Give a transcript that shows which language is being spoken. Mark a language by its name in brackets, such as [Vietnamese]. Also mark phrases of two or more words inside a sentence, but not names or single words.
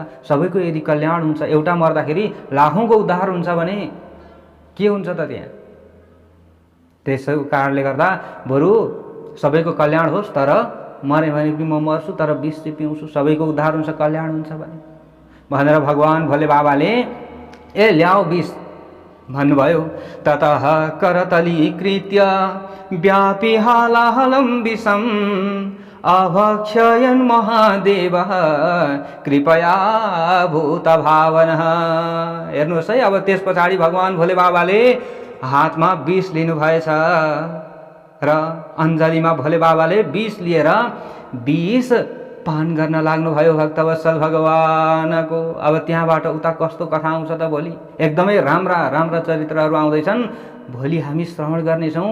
[Nepali] सबैको यदि कल्याण हुन्छ, एउटा मर्दाखेरि लाखौँको उद्धार हुन्छ भने के हुन्छ त त्यहाँ? त्यसै कारणले गर्दा बरु सबैको कल्याण होस्, तर मरे भने पनि म मर्छु, तर विष चाहिँ पिउँछु, सबैको उद्धार हुन्छ, कल्याण हुन्छ भनेर भगवान भोले बाबाले ल्याऊ विष भन्नुभयो। [Sanskrit] ततः करतलीकृत्य व्यापी हालाहलं विषम् अभक्षयन् महादेवः कृपया भूतभावनः। [Nepali] हेर्नुहोस् है, अब त्यस पछाडि भगवान् भोले बाबाले हातमा विष लिनुभएछ र अञ्जलीमा भोले बाबाले विष लिएर विष पान गर्न लाग्नुभयो भक्तवत्सल भगवानको। अब त्यहाँबाट उता कस्तो कथा आउँछ त भोलि? एकदमै राम्रा राम्रा चरित्रहरू आउँदैछन्, भोलि हामी श्रवण गर्नेछौँ।